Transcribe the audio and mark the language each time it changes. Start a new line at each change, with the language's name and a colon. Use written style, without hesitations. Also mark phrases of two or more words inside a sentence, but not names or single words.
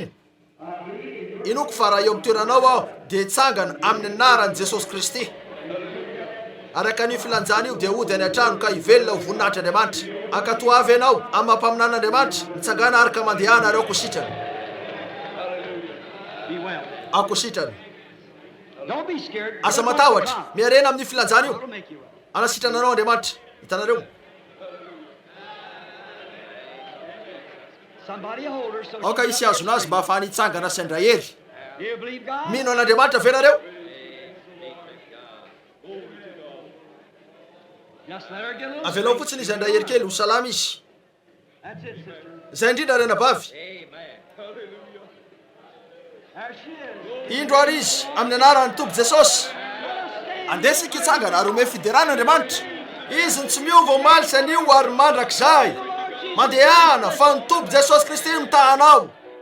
Malagasy: Inoko fa raha eo amin'ny toeranao aho dia hitsangana amin'ny anaran'i Jesosy Kristy. Araka an'io filanjana io dia hody any an-trano ka hivelona ho voninahitr'Andriamanitra. Ankatoa avy ianao amin'ny mampaminan'Andriamanitra, mitsangana araka mandehana areoko sitrana. akositrany.
English: Don't be scared.
Malagasy: Asa matahotra, miarena amin'ny filanjana io.
English: It'll make you right.
Malagasy: Anasitrana anao Andriamanitra. Hitanareo.
English: Somebody hold her so
Malagasy: Aoka isy azona azy mba ahafahany hitsangana sy handray hery.
English: Do you believe God?
Malagasy: Mino an'Andriamanitra ve nareo?
English: Just let her get a little
Malagasy: Avelao
English: sleep.
Malagasy: fotsiny izy handray hery kely ho salama izy.
English: That's it, sister.
Malagasy: Zay indrindra rena bavy.
English: There she is.
Malagasy: Indro ary izy amin'ny anaran'ny Tompo Jesosy. Andesika hitsangana ary ome fiderana Andriamanitra. Izy ny tsy miova omaly sy anio ary mandrakizay. Mandehana fa ny Tompo Jesosy Kristy mitahanao.